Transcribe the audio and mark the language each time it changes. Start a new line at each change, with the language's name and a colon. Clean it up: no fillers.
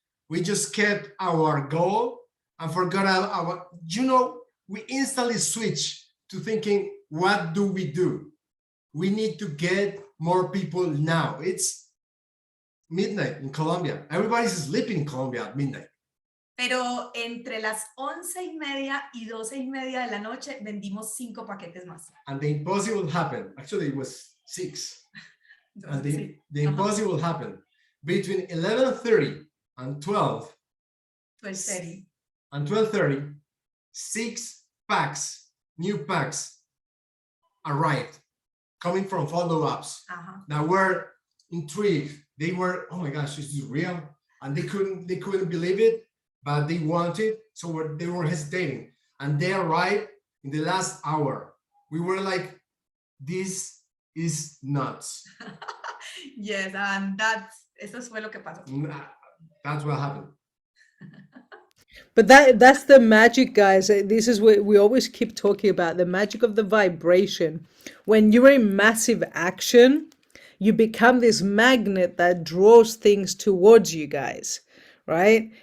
English: We just kept our goal and forgot our, you know, we instantly switched to thinking, what do? We need to get more people now. It's midnight in Colombia. Everybody's sleeping in Colombia at midnight.
Spanish: Pero entre las 11:30 y 12:30 de la noche vendimos 5 paquetes más.
English: And the impossible happened. Actually, it was 6.
Spanish: Entonces,
English: And
Spanish: sí.
English: the impossible happened. Between 11:30 and 12 12:30. and 12:30, 6 packs, new packs arrived coming from follow-ups that were intrigued. They were, oh my gosh, is this real? And they couldn't believe it, but they wanted, so they were hesitating. And they arrived in the last hour. We were like, this is nuts. Yes, and
Spanish: eso fue lo que pasó.
English: That's what happened. But that's the magic, guys. This is what we always keep talking about, the magic of the vibration. When you're in massive action, you become this magnet that draws things towards you guys, right?